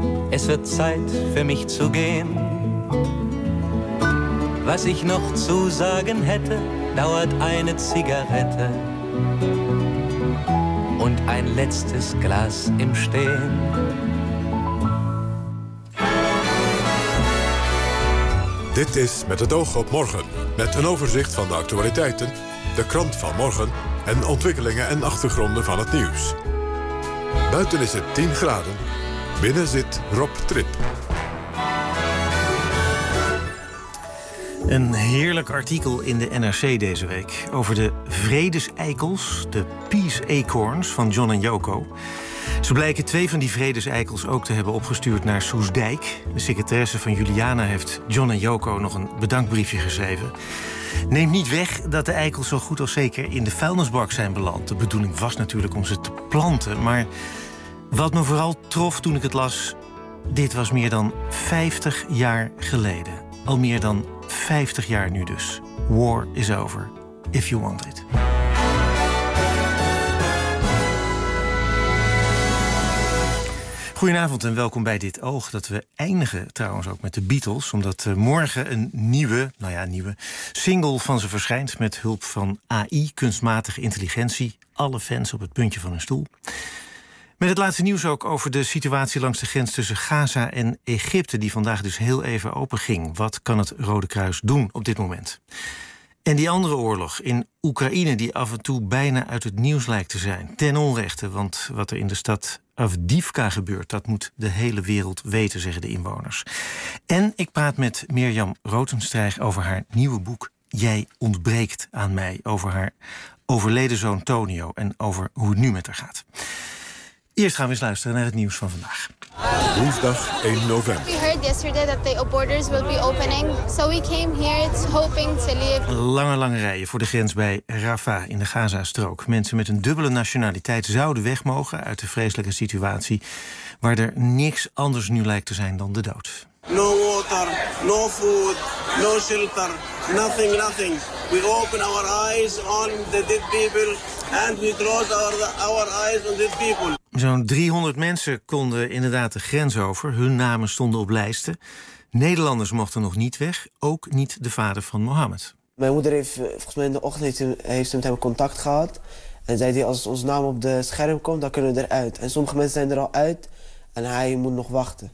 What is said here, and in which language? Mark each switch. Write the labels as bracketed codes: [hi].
[de] Es wird Zeit für mich zu gehen. Was ich noch zu sagen hätte, dauert eine Zigarette und ein letztes Glas im Stehen. [nl] Dit is Met het oog op morgen, met een overzicht van de actualiteiten, de krant van morgen en ontwikkelingen en achtergronden van het nieuws. Buiten is het 10 graden. Binnen zit Rob Trip. Een heerlijk artikel in de NRC deze week over de vredeseikels, de Peace Acorns van John en Yoko. Ze blijken twee van die vredeseikels ook te hebben opgestuurd naar Soestdijk. De secretaresse van Juliana heeft John en Yoko nog een bedankbriefje geschreven. Neemt niet weg dat de eikels zo goed als zeker in de vuilnisbak zijn beland. De bedoeling was natuurlijk om ze te planten, maar wat me vooral trof toen ik het las, dit was meer dan 50 jaar geleden. Al meer dan 50 jaar nu dus. [en] War is over, if you want it. [nl] Goedenavond en welkom bij Dit Oog. Dat we eindigen trouwens ook met de Beatles, omdat morgen een nieuwe single van ze verschijnt met hulp van AI, kunstmatige intelligentie. Alle fans op het puntje van hun stoel. Met het laatste nieuws ook over de situatie langs de grens tussen Gaza en Egypte, die vandaag dus heel even openging. Wat kan het Rode Kruis doen op dit moment? En die andere oorlog in Oekraïne, die af en toe bijna uit het nieuws lijkt te zijn. Ten onrechte, want wat er in de stad Avdiivka gebeurt, dat moet de hele wereld weten, zeggen de inwoners. En ik praat met Mirjam Rotenstrijg over haar nieuwe boek Jij ontbreekt aan mij, over haar overleden zoon Tonio en over hoe het nu met haar gaat. Eerst gaan we eens luisteren naar het nieuws van vandaag. Woensdag 1 november. [en] We heard yesterday that the borders will be opening, so we came here hoping to leave. [nl] Lange rijen voor de grens bij Rafah in de Gaza-strook. Mensen met een dubbele nationaliteit zouden weg mogen uit de vreselijke situatie, waar er niks anders nu lijkt te zijn dan de dood. [en] No water, no food, no shelter, nothing. We open our eyes on the dead people and we close our eyes on dead people. [nl] Zo'n 300 mensen konden inderdaad de grens over. Hun namen stonden op lijsten. Nederlanders mochten nog niet weg, ook niet de vader van Mohammed. Mijn moeder heeft volgens mij in de ochtend heeft ze met hem contact gehad. En zei hij, als ons naam op de scherm komt, dan kunnen we eruit. En sommige mensen zijn er al uit en hij moet nog wachten.